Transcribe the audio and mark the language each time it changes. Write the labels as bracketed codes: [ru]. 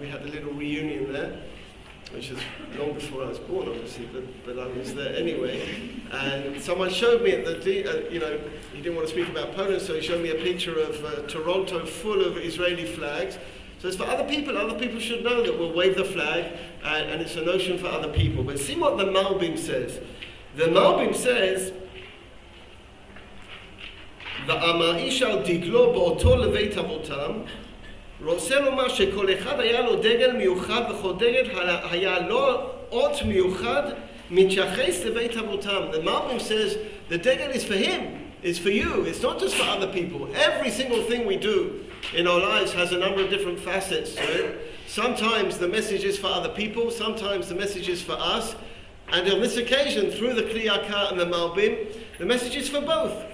[en] We had a little reunion there, which is long before I was born, obviously, but I was there anyway. And someone showed me at the, he didn't want to speak about Poland, so he showed me a picture of Toronto full of Israeli flags. So it's for other people should know that we'll wave the flag, and it's a notion for other people. But see what the Malbim says. The Malbim says, [he] "Va'amar ish al diglo ba'oto leveit avotam, רוצה לומר שכל אחד היה לו דגל מיוחד וכל דגל היה לו אות מיוחד מתייחס לבית אבותם." [en] The Malbim says the degel is for him, it's for you, it's not just for other people. Every single thing we do in our lives has a number of different facets to it. Sometimes the message is for other people, sometimes the message is for us. And on this occasion, through the Kli Yakar and the Malbim, the message is for both.